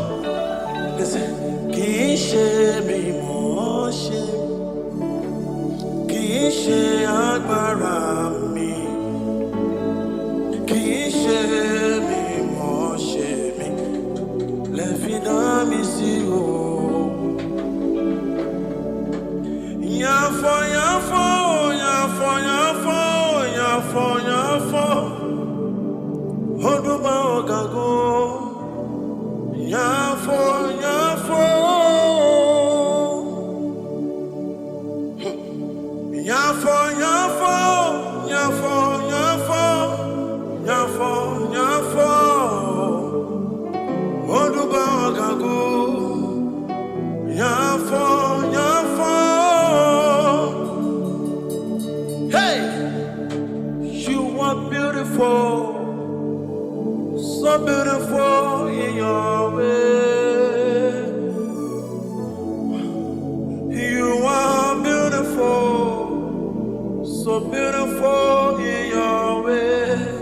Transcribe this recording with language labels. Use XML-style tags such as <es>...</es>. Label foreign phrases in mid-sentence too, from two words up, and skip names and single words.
<yo>Kì í ṣe mi mọ̀ ọ́ ṣe, kì í ṣe agbára mi, kì í ṣe mi mọ̀ ọ́ ṣe mi, lẹ fi dá mi sí o. Yàfọ̀ yàfọ̀ yàfọ̀ yàfọ̀ yàfọ̀ yàfọ̀. Oduma ogago, yafo, yafo, yafo, yafo, yafo, yafo, yafo, yafo. Oduma ogago, yafo, yafo.</yo> <en>Hey, you are beautiful. So beautiful in your way. You are beautiful, so beautiful in your way.</en>